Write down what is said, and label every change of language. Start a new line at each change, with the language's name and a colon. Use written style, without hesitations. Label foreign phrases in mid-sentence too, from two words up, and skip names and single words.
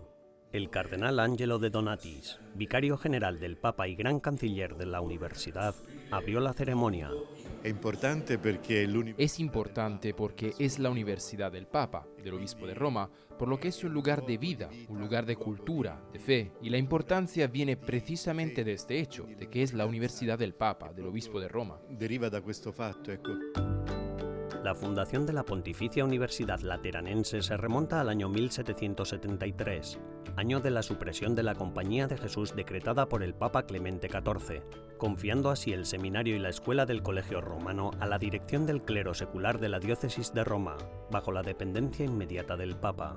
Spanish: El cardenal Angelo de Donatis, vicario general del Papa y gran canciller de la universidad, abrió la ceremonia. Es importante porque es la universidad del Papa, del Obispo de Roma, por lo que es un lugar de vida, un lugar de cultura, de fe, y la importancia viene precisamente de este hecho, de que es la universidad del Papa, del Obispo de Roma.
Italian: Deriva da questo fatto, ecco.
Spanish: La fundación de la Pontificia Universidad Lateranense se remonta al año 1773, año de la supresión de la Compañía de Jesús decretada por el Papa Clemente XIV, confiando así el seminario y la escuela del Colegio Romano a la dirección del clero secular de la diócesis de Roma, bajo la dependencia inmediata del Papa.